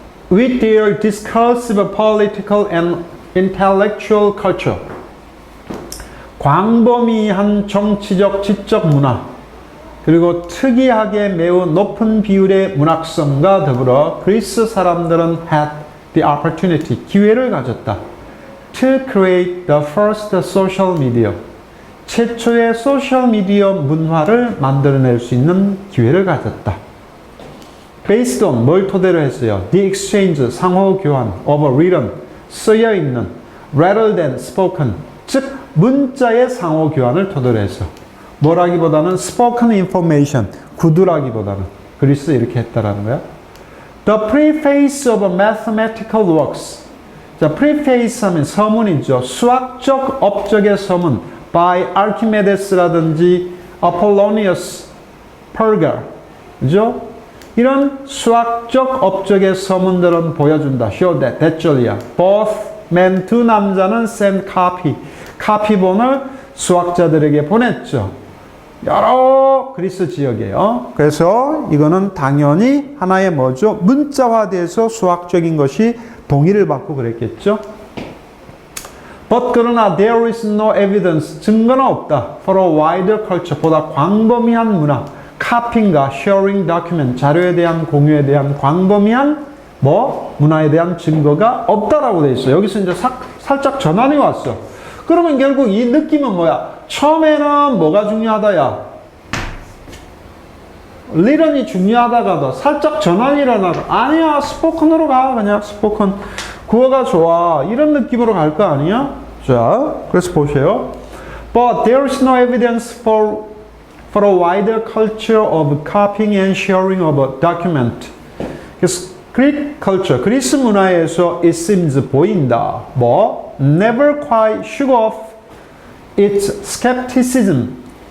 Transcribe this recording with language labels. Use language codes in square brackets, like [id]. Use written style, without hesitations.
[en] With their discursive political and intellectual culture. [ko] 광범위한 정치적, 지적 문화, 그리고 특이하게 매우 높은 비율의 문학성과 더불어 그리스 사람들은 [en] had the opportunity, [ko] 기회를 가졌다. [en] To create the first social media. [ko] 최초의 소셜미디어 문화를 만들어낼 수 있는 기회를 가졌다. [en] Based on, [ko] 뭘 토대로 했어요? [en] The exchange, [ko] 상호 교환, [en] of written, [ko] 쓰여 있는, [en] rather than spoken, [ko] 즉 문자의 상호 교환을 토대로 해서 뭐라기보다는 [en] spoken information, [ko] 구두라기보다는 그리스 이렇게 했다라는 거야. [en] The preface of mathematical works. [ko] 자, preface 하면 서문이죠. 수학적 업적의 서문. by Archimedes라든지 Apollonius, Perga, 그죠? 이런 수학적 업적의 서문들은 보여준다. Show that, 대절이야. [en] Both men, [ko] 두 남자는 [en] send copy, [ko] 카피본을 수학자들에게 보냈죠. 여러 그리스 지역에요. 그래서 이거는 당연히 하나의 뭐죠? 문자화돼서 수학적인 것이 동의를 받고 그랬겠죠. [en] But [ko] 그러나 [en] there is no evidence, [ko] 증거는 없다. [en] For a wider culture, [ko] 보다 광범위한 문화, copying과 sharing document, 자료에 대한 공유에 대한 광범위한 문화에 대한 증거가 없다라고 돼 있어요. 여기서 이제 살짝 전환이 왔어. 그러면 결국 이 느낌은 뭐야? 처음에는 뭐가 중요하다야? 리런이 중요하다가도 살짝 전환이 일어나서 아니야, 스포큰으로 가. 그냥 스포큰. 구어가 좋아. 이런 느낌으로 갈 거 아니야? 자, 그래서 보세요. [en] But there is no evidence for a wider culture of copying and sharing of a document. [ko] 그래서 Greek culture, 그리스 문화에서 [en] it seems [ko] 보인다. [en] Never quite shook off its skepticism.